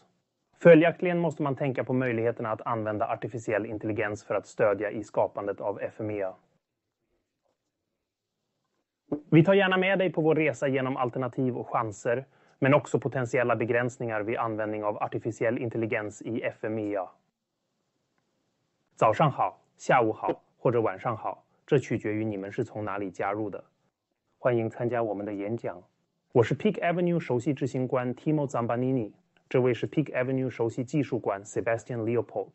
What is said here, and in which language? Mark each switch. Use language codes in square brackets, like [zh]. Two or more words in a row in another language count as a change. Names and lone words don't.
[sv] Följaktligen måste man tänka på möjligheterna att använda artificiell intelligens för att stödja i skapandet av FMEA. Vi tar gärna med dig på vår resa genom alternativ och chanser, men också potentiella begränsningar vid användning av artificiell intelligens i FMEA. [zh] 早上好，下午好，或者晚上好，这取决于你们是从哪里加入的。欢迎参加我们的演讲。我是 PeakAvenue 首席执行官 Thiemo Zambanini， 这位是 PeakAvenue 首席技术官 Sebastian Leopold。